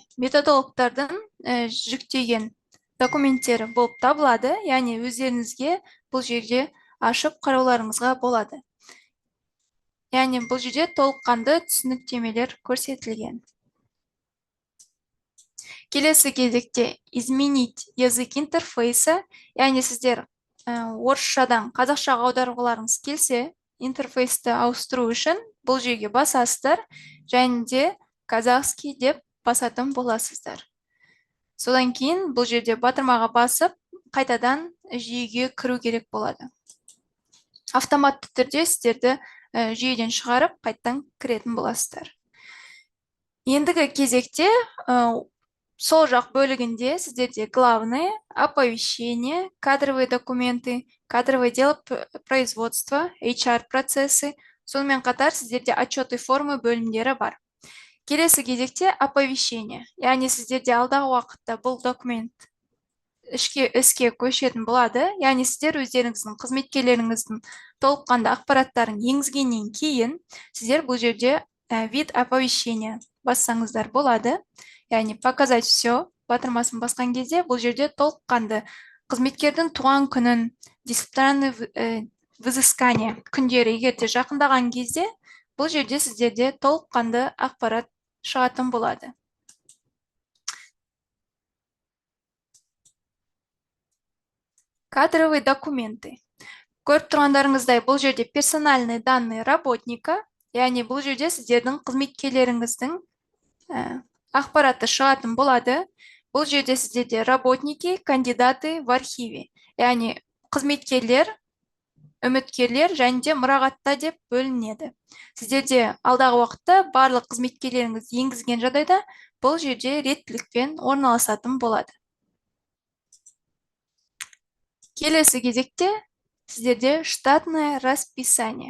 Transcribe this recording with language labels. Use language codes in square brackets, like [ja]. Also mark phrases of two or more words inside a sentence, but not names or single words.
[kk] Методологтардың жүктеген документтері болып табылады, яғни өздеріңізге бұл жерде ашып қарауларыңызға болады. Яғни бұл жерде толыққанды түсініктемелер көрсетілген. Келесі кезекте [ru] изменить язык интерфейса, [kk] яғни сіздер орысшадан қазақшаға аударуларыңыз келсе, интерфейсті ауыстыру үшін бұл жерге басасыздар, және де казахский деп басатын боласыздар. Содан кейін бұл жерде батырмаға басып, қайтадан жүйеге кіру керек болады. Автоматты түрде сіздерді жүйеден шығарып, қайтадан кіретін боласыздар. Ендігі кезекте сол жақ бөлігінде сіздерде [ru] главное, оповещение, кадровые документы, кадровое дело производства, HR процессы, [kk] сонымен қатар сіздерде [ru] отчеты формы [kk] бөлімдері бар. Келесі кезекте оповещение, яғни сіздерде алдағы уақытта бұл документ іске көшетін болады, яғни сіздер өздеріңіздің қызметкерлеріңіздің толыққанды ақпараттарын енгізгеннен кейін сіздер бұл жерде [ru] вид оповещения [kk] бассаңыздар болады. Яғни [ru] показать все [kk] батырмасын басқан кезде бұл жерде толыққанды қызметкердің туған күнін, [ru] дисциплинарный взыскание [kk] күндері егерде жақындаған кезде бұл жерде сіздерде толыққанды ақпарат шығатын болады. [ru] Кадровые документы. [kk] Көріп тұрғандарыңыздай бұл жерде [ru] персональные данные работника, [kk] яғни бұл жерде сіздердің қызметкерлеріңіздің ақпараты шығатын болады. Бұл жерде сіздерде [ru] работники, кандидаты в архиве, [kk] яғни қызметкерлер, үміткерлер және де мұрағатта деп бөлінеді. Сіздерде алдағы уақытта барлық қызметкерлеріңіз енгізген жағдайда бұл жерде реттілікпен орналасатын болады. Келесі кезекте сіздерде [ru] штатное расписание.